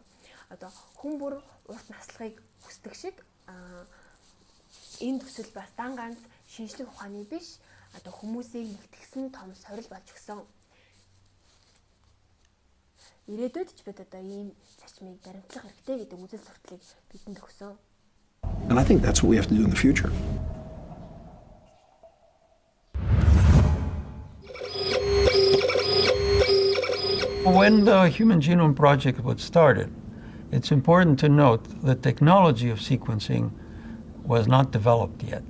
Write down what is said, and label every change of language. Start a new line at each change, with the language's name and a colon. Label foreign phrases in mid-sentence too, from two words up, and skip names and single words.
Mongolian: Одоо хүн бүр урт наслахыг хүсдэг шиг энэ төсөл бас дан ганц шинжлэх ухааны биш, одоо хүмүүсийг нэгтгэсэн том сорил болж өгсөн. Ирээдүйд ч бид одоо ийм зарчмыг баримтлах хэрэгтэй гэдэг үзэл сурталыг бидэнд өгсөн.
English: And I think that's what we have to do in the future. When the Human Genome Project was started, it's important to note the technology of sequencing was not developed yet.